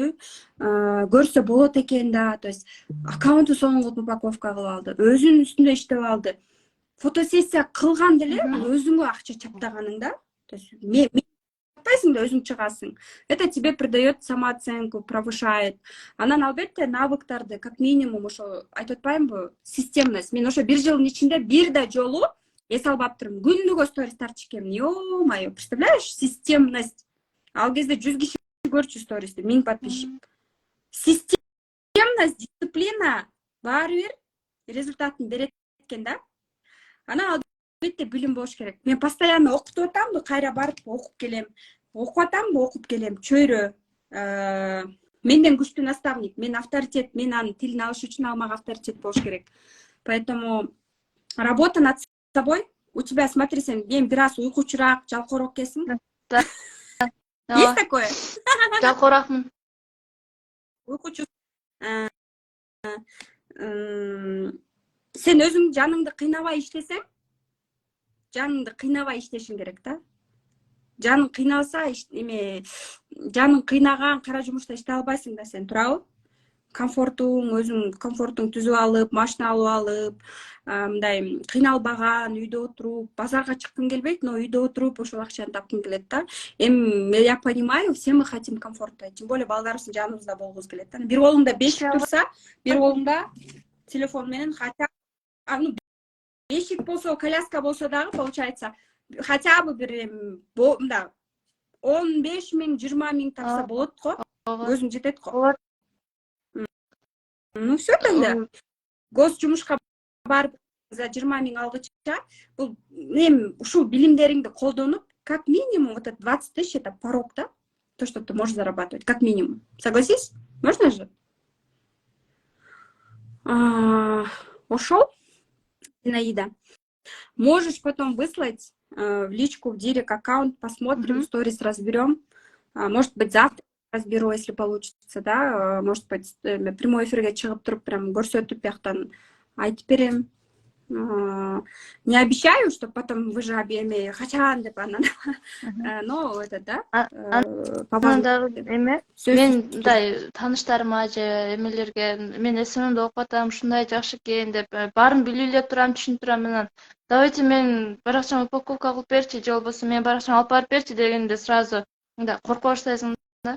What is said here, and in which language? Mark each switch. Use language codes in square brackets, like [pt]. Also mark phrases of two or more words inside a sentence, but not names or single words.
[ky] Көрсө болот экен да. [ru] То есть [ky] аккаунту сонун кылып упаковка кылып алды. Өзүнүн үстүндө иштеп алды. Фотосессия кылган деле өзүңө акча чаптаганың да. [ru] То есть [ky] чаппайсың да өзүң чыгасың. [ru] Это тебе придает самооценку, повышает. [ky] Анан албетте навыктарды [ru] как минимум [ky] ошо айтып атпаймынбы, системность. Мен ошо 1 жылдын ичинде бир да жолу эс албап турмун. Күнүгө сторис тартып чекемин. [ru] Ё-моё, представляешь, системность. [ky] Ал кезде 100 киши көрчү стористи, 1000 подписчик. Системность, дисциплина баары бир результатын берет экен да. Анан албетте билим болуш керек. Мен постоянно окутуп атамбы, кайра барып окуп келем. Окуп атамбы, окуп келем. Чөйрө. Менден күчтүү наставник, мен авторитет, мен анын тилин алыш үчүн ал мага авторитет болуш керек. [ru] Поэтому работа над собой. У тебя, смотри, [ky] сен мен бир аз уйкучураак, жалкоорок экенсиң. [ru] Есть такое? [ky] Жалкооракмын. Уйкучу. Сен өзүң жаныңды кыйнабай иштесең, жаныңды кыйнабай иштешиң керек да. Жаның кыйналса, жаның кыйнаган кара жумушта иштей албайсың да сен, туурабы? Өзүң комфортуң түзүп алып, машина алып алып, мындай кыйналбаган, үйдө отуруп, базарга чыккың келбейт, но үйдө отуруп ошол акчаны тапкың келет да. [ru] Эми я понимаю, все мы хотим комфорта, тем более [ky] балдарыбыздын жаныбызда болгубуз келет да. Бир колуңда бешик турса, бир колуңда телефон менен хотя бешик болсо, коляска болсо дагы [ru] получается хотя бы [ky] бир 15 миң, 20 миң тапса болот го. Өзүң жетет го. [ru] Ну все тогда. [ky] Гос жумушка барып за 20 миң алгыча, бул эми ушул билимдериңди колдонуп, [ru] как минимум вот это 20 тысяч это порог, да? То, что ты можешь зарабатывать, как минимум. Согласись? Можно же? Ушел, Зинаида. Можешь потом выслать в личку, в директ аккаунт, посмотрим, сторис разберем. Может быть, завтра разберу, если получится, да. Может быть, [ky] прямой эфирге чыгып туруп прям көрсөтүп бияктан айтып берем. [ru] Не обещаю, что потом вы же обеими [ky] качан деп анан. [ru] Но это да. [ky] Эме мен мындай тааныштарыма же эмелерге мен эсимимде окуп атам, ушундай жакшы экен деп баарын билип эле турам, түшүнүп турам. Анан давайте мен баракчама упаковка кылып берчи, же болбосо мен баракчама алып барып берчи дегенде сразу мындай коркуп баштайсың да.